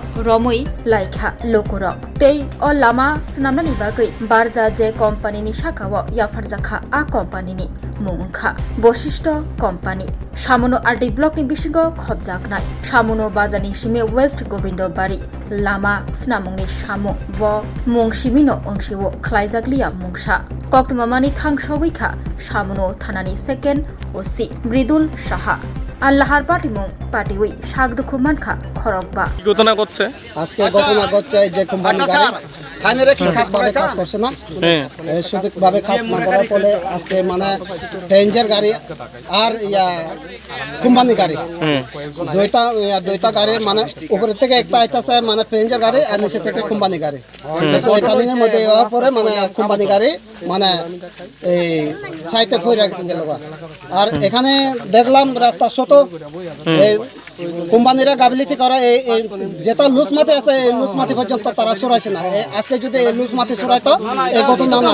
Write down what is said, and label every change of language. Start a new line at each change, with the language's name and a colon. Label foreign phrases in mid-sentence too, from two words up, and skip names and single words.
Kok Borok: रमै लाइखा लुकुरक तै अ लामा स्नामनानि बागै बारजा जे कम्पानिनि शाखाव याफारजाखा आ कम्पानिनि मुंखा बशिष्ट कम्पानि सामुनो आरडी ब्लकनि बिसिंग खबजागनाय सामुनो बाजारनि सिमे वेस्ट गोविंदबारी लामा स्नामुंनि सामु व मुं सिमिनो अंशिवो खलायजागलिया मुंसा कक्तमामानि थांसवैखा सामुनो थानानि सेकेन्ड ओसि मृदुल साहा আল্লাহার পাটিমুং পাটিওই শাকদুখু মানখা খরকবা
Bangla: ঘটনা ঘটছে আজকে ঘটনা ঘটছে যে কোম্পানি গাড়ি খানের একটু কাজ করছে না সঠিকভাবে কাজ না করার ফলে আজকে মানে প্যাসেঞ্জার গাড়ি আর ইয়া কোম্পানি গাড়ি দুইটা গাড়ি মানে উপর থেকে একটা আইতাছে মানে প্যাসেঞ্জার গাড়ি আর নিচে থেকে কোম্পানি গাড়ি তো এটা নিয়ে মধ্যে হওয়ার পরে মানে কোম্পানি গাড়ি মানে এই সাইডে পড়ে গেল আর এখানে দেখলাম রাস্তা ছোট এই কোম্পানিরা গাফিলতি করা এই যেটা লুজ মাটি আছে এই লুজ মাটি পর্যন্ত তারা সরাইছে না আজকে যদি এই লুজ মাটি সরাইতো এই ঘটনা না